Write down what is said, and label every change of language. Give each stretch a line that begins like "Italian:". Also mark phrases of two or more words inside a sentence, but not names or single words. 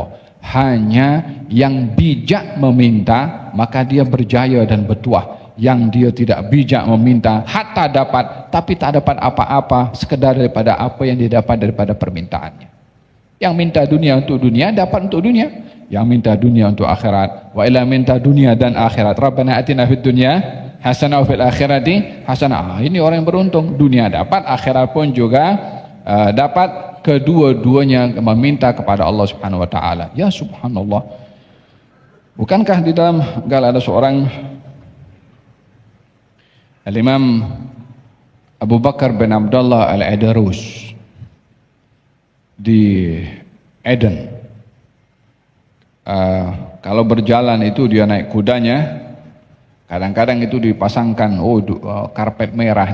Malay: Hanya yang bijak meminta maka dia berjaya dan bertuah. Yang dia tidak bijak meminta hatta dapat tapi tak dapat apa-apa, sekedar daripada apa yang dia dapat daripada permintaannya. Yang minta dunia untuk dunia dapat untuk dunia, yang minta dunia untuk akhirat. Wa ila minta dunia dan akhirat,
Arabic: Rabbana atina fid dunya hasanah wa fil akhirati hasanah.
Malay: Ini orang yang beruntung, dunia dapat, akhirat pun juga dapat, kedua-duanya meminta kepada Allah
Arabic: Subhanahu wa taala. Ya subhanallah.
Malay: Bukankah di dalam ada seorang Al-Imam Abu Bakar bin Abdullah Al-Adarus di Eden, kalau berjalan itu dia naik kudanya, kadang-kadang itu dipasangkan karpet merah.